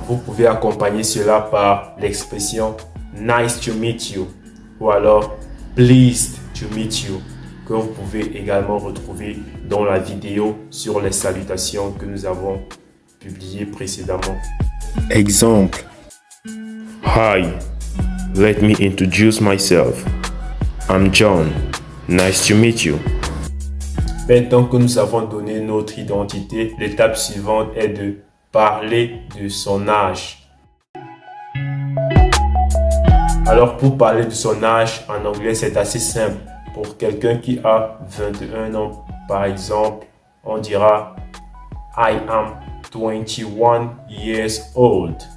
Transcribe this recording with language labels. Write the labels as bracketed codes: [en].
[fr] Vous pouvez accompagner cela par l'expression [en] nice to meet you [fr] ou alors [en] pleased to meet you, [fr] que vous pouvez également retrouver dans la vidéo sur les salutations que nous avons publiée précédemment. Exemple. [en] Hi, let me introduce myself. I'm John. Nice to meet you. [fr] Maintenant que nous avons donné notre identité, l'étape suivante est de parler de son âge. Alors pour parler de son âge en anglais, c'est assez simple. Pour quelqu'un qui a 21 ans, par exemple, on dira [en] I am 21 years old.